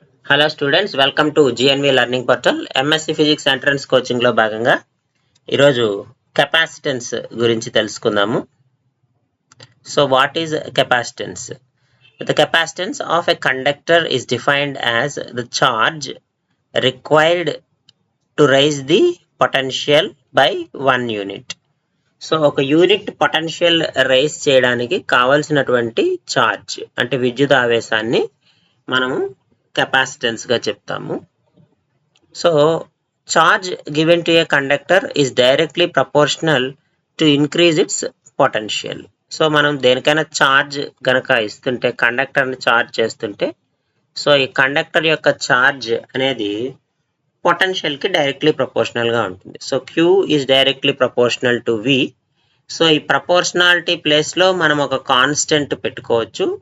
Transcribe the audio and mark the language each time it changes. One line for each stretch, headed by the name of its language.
Telugu: Hello students, welcome to GNV learning portal. MSc physics entrance కోచింగ్లో భాగంగా ఈరోజు capacitance గురించి తెలుసుకుందాము.
English: So what is capacitance? The capacitance of a conductor is defined as the charge required to raise the potential by 1 unit.
Telugu: So ఒక unit potential rise చేయడానికి కావాల్సినటువంటి charge అంటే విద్యుత్ ఆవేశాన్ని మనము కెపాసిటెన్స్ గా చెప్తాము.
English: So charge given to a conductor is directly proportional to increase its potential.
Telugu: So మనం దేనికైనా ఛార్జ్ గనక ఇస్తుంటే, కండక్టర్ని ఛార్జ్ చేస్తుంటే, సో ఈ కండక్టర్ యొక్క ఛార్జ్ అనేది పొటెన్షియల్కి డైరెక్ట్లీ ప్రపోర్షనల్గా ఉంటుంది.
English: So Q is directly proportional to V. So
Telugu: ఈ ప్రపోర్షనాలిటీ ప్లేస్లో మనం ఒక కాన్స్టెంట్ పెట్టుకోవచ్చు.